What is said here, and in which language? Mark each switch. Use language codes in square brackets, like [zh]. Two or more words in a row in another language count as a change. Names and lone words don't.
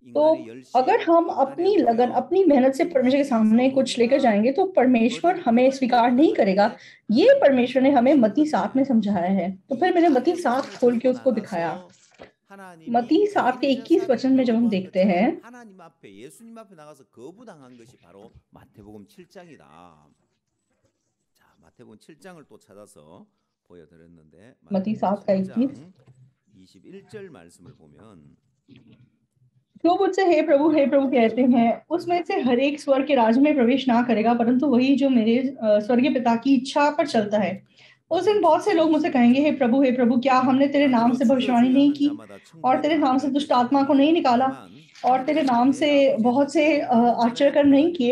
[hi] तो अगर हम अपनी लगन, अपनी मेहनत से परमेश्वर के सामने कुछ लेकर जाएंगे तो परमेश्वर हमें स्वीकार नहीं करेगा। ये परमेश्वर ने हमें मत्ती 7 में समझाया है। तो फिर मैंने मत्ती 7 खोल के उसको दिखाया। मत्ती 7 के 21 वचन में जब हम देखते हैं, [ko] 하나님 앞에 예수님 앞에 나가서 거부당한 것이 바로 마태복음 7장이다. 자, 마태복음 7장을 또 찾아서 보여드렸는데 [hi] मत्ती 7 का 21, [ko] 21절 말씀을 보면 [hi] जो मुझसे हे प्रभु कहते हैं, उसमें से हर एक स्वर्ग के राज में प्रवेश ना करेगा, परंतु वही जो मेरे स्वर्गीय पिता की इच्छा पर चलता है। उस दिन बहुत से लोग मुझसे कहेंगे, हे प्रभु क्या हमने तेरे नाम से भविष्यवाणी नहीं की और तेरे नाम से दुष्ट आत्मा को नहीं निकाला और तेरे नाम से बहुत से आश्चर्य कर्म नहीं किए?